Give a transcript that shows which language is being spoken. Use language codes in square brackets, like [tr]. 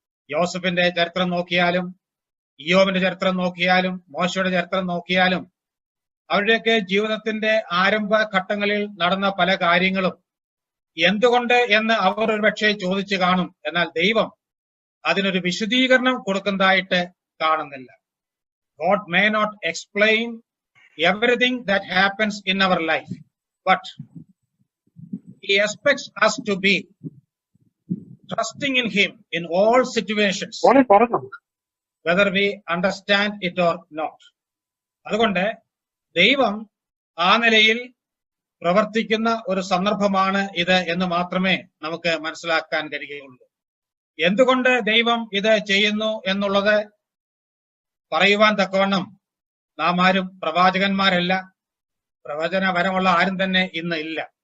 [ml] യോസഫിന്റെ ചരിത്രം നോക്കിയാലും, ഇയ്യോബിന്റെ ചരിത്രം നോക്കിയാലും, മോശയുടെ ചരിത്രം നോക്കിയാലും അവരുടെയൊക്കെ ജീവിതത്തിന്റെ ആരംഭ ഘട്ടങ്ങളിൽ നടന്ന പല കാര്യങ്ങളും എന്തുകൊണ്ട് എന്ന് അവർ ഒരുപക്ഷെ ചോദിച്ചു കാണും. എന്നാൽ ദൈവം അതിനൊരു വിശദീകരണം കൊടുക്കുന്നതായിട്ട് കാണുന്നില്ല. [en] God may not explain everything that happens in our life, but he expects us to be trusting in him in all situations, whether we understand it or not. [ml] അതുകൊണ്ട് ദൈവം ആ നിലയിൽ പ്രവർത്തിക്കുന്ന ഒരു സന്ദർഭമാണ് ഇത് എന്ന് മാത്രമേ നമുക്ക് മനസ്സിലാക്കാൻ കഴിയുകയുള്ളൂ. എന്തുകൊണ്ട് ദൈവം ഇത് ചെയ്യുന്നു എന്നുള്ളത് പറയുവാൻ തക്കവണ്ണം നാം ആരും പ്രവാചകന്മാരല്ല, പ്രവചന വരമുള്ള ആരും തന്നെ ഇന്ന് ഇല്ല.